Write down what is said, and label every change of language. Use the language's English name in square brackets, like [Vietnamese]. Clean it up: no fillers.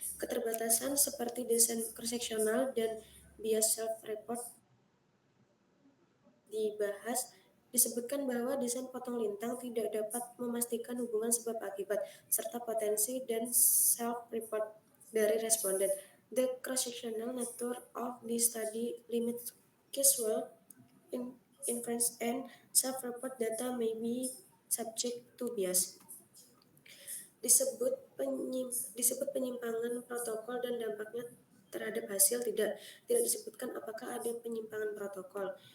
[Indonesian] Keterbatasan seperti desain cross-seksional dan bias self-report dibahas. Disebutkan bahwa desain potong lintang tidak dapat memastikan hubungan sebab akibat serta potensi dan self-report dari responden. [English] The cross-sectional nature of the study limits causal inference and self-report data may be subject to bias. [Indonesian] Disebut penyimpangan protokol dan dampaknya terhadap hasil, tidak disebutkan apakah ada penyimpangan protokol.